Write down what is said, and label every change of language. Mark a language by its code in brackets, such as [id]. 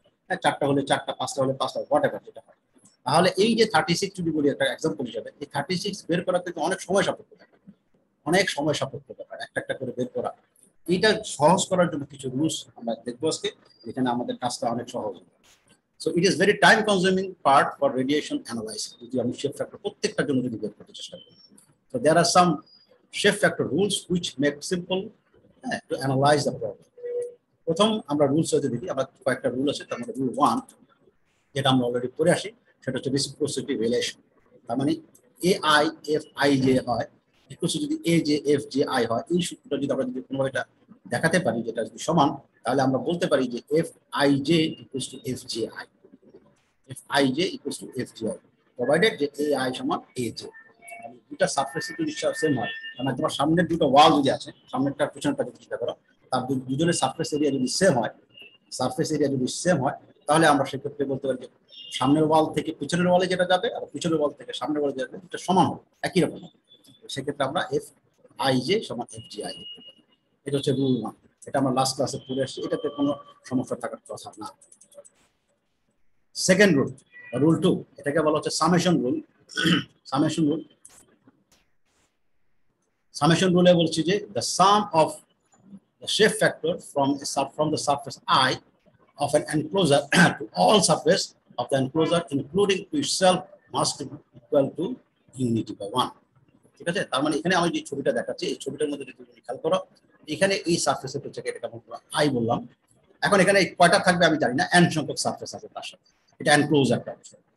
[bn] হ্যাঁ, 4টা হলে 4টা, 5টা হলে 5টা, হোয়াটএভার যেটা হয়। তাহলে এই যে 36 যদি বলি একটা এক্সাম্পল হিসাবে, এই 36 বের করা কিন্তু অনেক সময় সাপেক্ষ থাকে, অনেক সময় সাপেক্ষ ব্যাপার একটা একটা করে বের করা। এইটা সহজ করার জন্য কিছু রুলস আমরা দেখবো আজকে, যেখানে আমাদের কাজটা অনেক সহজ হবে। [en] so it is very time consuming part for radiation analysis, [bn] যদি আমি শেপ ফ্যাক্টর প্রত্যেকটার জন্য যদি বের করতে চেষ্টা করি। [en] So there are some shape factor rules which make simple to analyze the problem. [bn] প্রথম আমরা রুলস হতে দেখি, আমরা কয়েকটা রুল আছে, তার মধ্যে রুল 1 যেটা আমরা অলরেডি পড়ে আসি, সেটা হচ্ছে রেসিপ্রোসিটি রিলেশন। তার মানে AI FIJ হয় ইকুয়াল যদি AJ FJI হয়, এই সূত্রটা যদি আমরা যদি কোনোভাবে এটা দেখাতে পারি যেটা যদি সমান, তাহলে আমরা বলতে পারি যে FIJ equal to FJI, FIJ equal to FJI provided যে AI সমান AJ। দুটা সারফেসে যদি সেম হয়, মানে তোমার সামনের দুটো ওয়াল যদি আছে, সামনেরটা পিছনেরটা যদি চিন্তা করো, তার দুজনের সারফেস এরিয়া যদি সেম হয়, সারফেস এরিয়া যদি সেম হয়, তাহলে আমরা সেক্ষেত্রে বলতে পারি যে সামনের ওয়াল থেকে পিছনের ওয়ালে যেটা যাবে আর পিছনের ওয়াল থেকে সামনের ওয়ালে যাবে এটা সমান হবে, একই রকম হবে। সেক্ষেত্রে আমরা FIJ সমান FJI লিখতে পারি। এটা হচ্ছে রুল 1। এটা আমরা লাস্ট ক্লাসে পড়ে আসছি, এটাতে কোনো সমস্যা থাকার কথা না। সেকেন্ড রুল, রুল 2, এটাকে বলা হচ্ছে summation rule. Summation rule, summation রুলে বলছি যে [en] the sum of the shape factor from the surface I of an enclosure to all surface of the enclosure including to itself must be equal to unity by 1. [bn] ঠিক আছে, তার মানে এখানে আমি যে ছবিটা দেখাচ্ছি, এই ছবিটার মধ্যে যদি তুমি খেয়াল করো, এখানে এই সারফেসের হচ্ছে এটা I বললাম। এখন এখানে কয়টা থাকবে আমি জানি না, n সংখ্যক সারফেস আছে তার সাথে, এটা এনক্লোজ একটা অংশ।